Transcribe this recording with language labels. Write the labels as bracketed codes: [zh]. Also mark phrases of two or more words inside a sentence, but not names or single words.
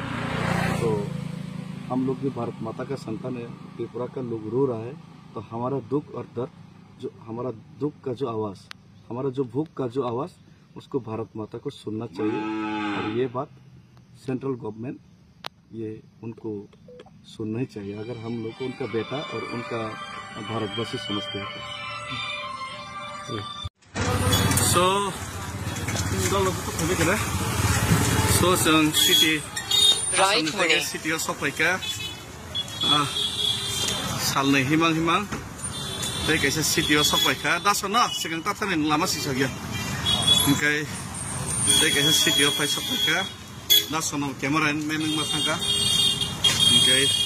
[hi] तो हम लोग भी भारत माता का संतान है, त्रिपुरा का लोग रो रहा है, तो हमारा दुख और दर्द, जो हमारा दुख का जो आवाज़, हमारा जो भूख का जो आवाज़, उसको भारत माता को सुनना चाहिए। और ये बात [en] central government [hi] ये उनको सुनना ही चाहिए, अगर हम लोग को उनका बेटा और उनका भारतवासी समझते हैं। [trp] जों सिटी सफायका सालनै हिमां हिमां कैसे सिटी सफायका दास न सिगां ताथानि लामा सिसा गया ओमफ्राय कैसे सिटी फाय सफायका दास न [en] camera man [trp] मा थांगा ओमफ्राय